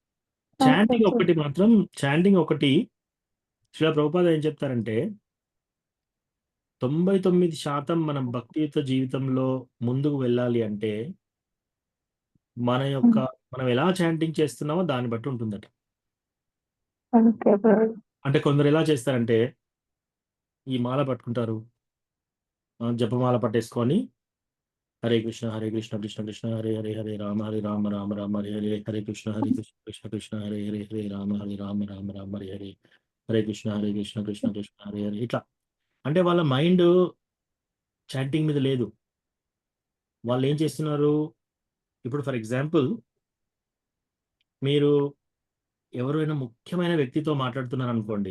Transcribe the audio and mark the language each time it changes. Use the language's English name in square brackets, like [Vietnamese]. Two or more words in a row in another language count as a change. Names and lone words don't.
[Telugu] చాంటింగ్ ఒకటి శ్రీల ప్రభుపాద ఏం చెప్తారంటే 99% మనం భక్తియుత జీవితంలో ముందుకు వెళ్ళాలి అంటే మనం ఎలా చాంటింగ్ చేస్తున్నామో దాన్ని బట్టి ఉంటుందట. అంటే కొందరు ఎలా చేస్తారంటే ఈ మాల పట్టుకుంటారు, జపమాల పట్టేసుకొని [Sanskrit] హరే కృష్ణ కృష్ణ కృష్ణ హరే హరే హరే రామ హరే రామ రామ రామ హరే హరే, హరే కృష్ణ కృష్ణ కృష్ణ హరే హరే హరే రామ రామ రామ హరే హరే, హరే కృష్ణ కృష్ణ కృష్ణ హరే హరే. [Telugu] ఇట్లా అంటే వాళ్ళ మైండ్ చాంటింగ్ మీద లేదు. వాళ్ళు ఏం చేస్తున్నారు? ఇప్పుడు [English] for example, [Telugu] మీరు ఎవరైనా ముఖ్యమైన వ్యక్తితో మాట్లాడుతున్నారు అనుకోండి.